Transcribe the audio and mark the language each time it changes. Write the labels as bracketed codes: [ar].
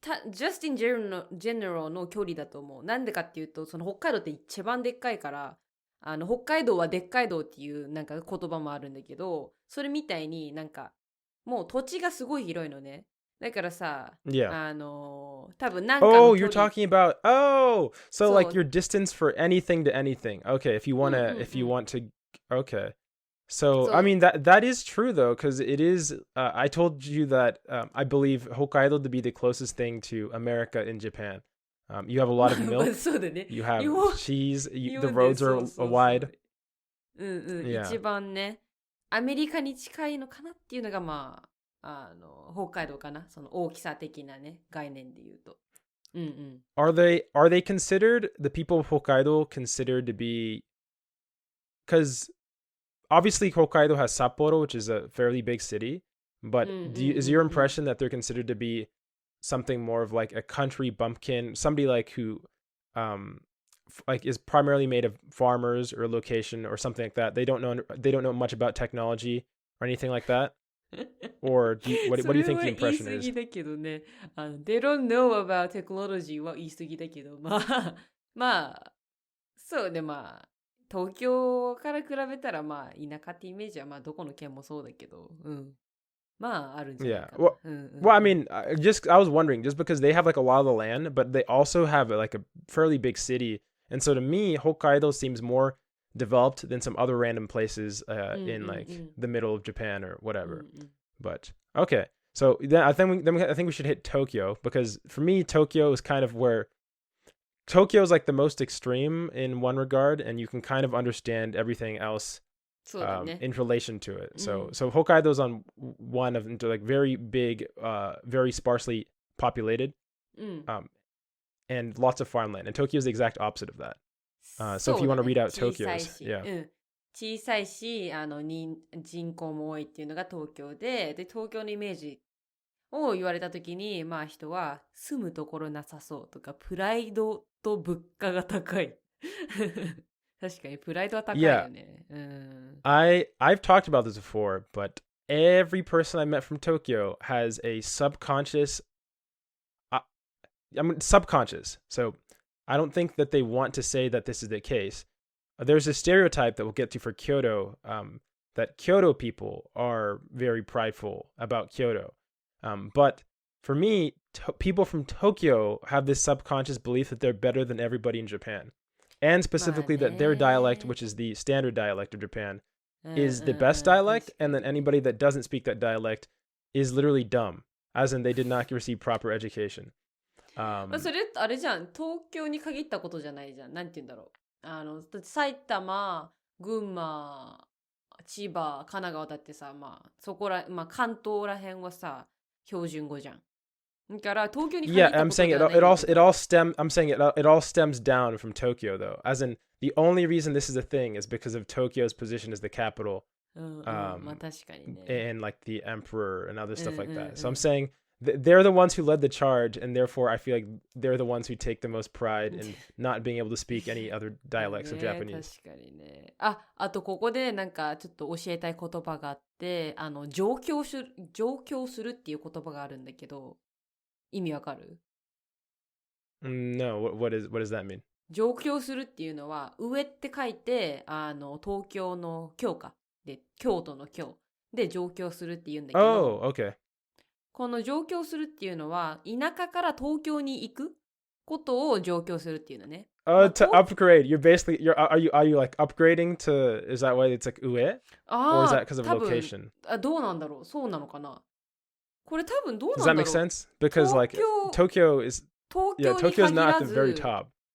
[en] just in general [ja] の距離だと思う。なんでかっていうと、その北海道って一番でっかいから、北海道はでっかい道っていうなんか言葉もあるんだけど、それみたいになんかもう土地がすごい広いのね。だからさ、多分なんかの [en] Oh, you're talking about so like your distance for anything to anything. Okay, if you want to okay. So I mean that is true though, because it is I told you that I believe Hokkaido to be the closest thing to America in Japan. You have a lot of milk. [ja] そうだね。 [en] You have cheese. The roads are wide. [ja] 一番ね、アメリカに近いのかなっていうのがま北海道かな、その大きさ的なね、概念で言うと。うんうん。 [en] Are they considered the people of Hokkaido considered to be because obviously Hokkaido has Sapporo, which is a fairly big city, but is your impression that they're considered to be something more of like a country bumpkin, somebody like who like is primarily made of farmers or location or something like that? They don't know much about technology or anything like that? Or what do you think the impression [ja] それは言い過 [en] is? [ja] ぎだけどね。 [en] They don't know about technology [ja] は言い過ぎだけど、まあ、そうね、まあ、東京から比べたら、まあ、田舎ってイメージは、まあ、どこの県もそうだけど、うん。まあ、あるんじゃない [en] Yeah. [ja] かな。 [en] Well, I mean, I was wondering just because they have like a lot of the land, but they also have like a fairly big city. And so to me, Hokkaido seems more developed than some other random places in like the middle of Japan or whatever. But okay. So then I think we should hit Tokyo because for me, Tokyo is kind of where Tokyo is like the most extreme in one regard, and you can kind of understand everything else in relation to it. So Hokkaido's on one of like very big, very sparsely populated, and lots of farmland. And Tokyo is the exact opposite of that. So if you want to read out Tokyo's, yeah. [ja] 小さいし、人口も多いっていうのが東京で、東京のイメージを言われたときに、まあ人は住むところなさそうとか、プライドと物価が高い。確かにプライドは高いよね。 [en] I've talked about this before, but every person I met from Tokyo has a subconscious, subconscious. So I don't think that they want to say that this is the case. There's a stereotype that we'll get to for Kyoto, that Kyoto people are very prideful about Kyoto. But for me, people from Tokyo have this subconscious belief that they're better than everybody in Japan. And specifically that their dialect, which is the standard dialect of Japan, is the best dialect, and that anybody that doesn't speak that dialect is literally dumb, as in they did not receive proper education. [ja] それあれじゃん、東京に限ったことじゃないじゃん。なんて言うんだろう。だって埼玉、群馬、千葉、神奈川だってさ、まあそこら、まあ関東らへんはさ、標準語じゃん。だから東京に限ったことじゃないんだけど。 [en] I'm saying it all stems down from Tokyo though. As in the only reason this is a thing is because of Tokyo's position as the capital. [ja] まあ確かにね。 [en] And like the emperor and other stuff like that. So I'm saying they're the ones who led the charge, and therefore I feel like they're the ones who take the most pride in not being able to speak any other dialects of Japanese. [ja] 確かにね。あとここでなんかちょっと教えたい言葉があって、上京するっていう言葉があるんだけど、意味わかる？ [en] No, what does that mean? [ja] 上京するっていうのは、上って書いて、東京の京か。で、京都の京。で、上京するって言うんだけど。 [en] Oh, okay. [ja] この上京するっていうのは、田舎から東京に行くことを上京するっていうのね。 [en] To upgrade, are you like upgrading to, is that why it's like ue? Or is that because of location? [ja] どうなんだろう、そうなのかな。これ多分どうなんだろう。 [en] Does that make sense? Because like Tokyo is not at the very top.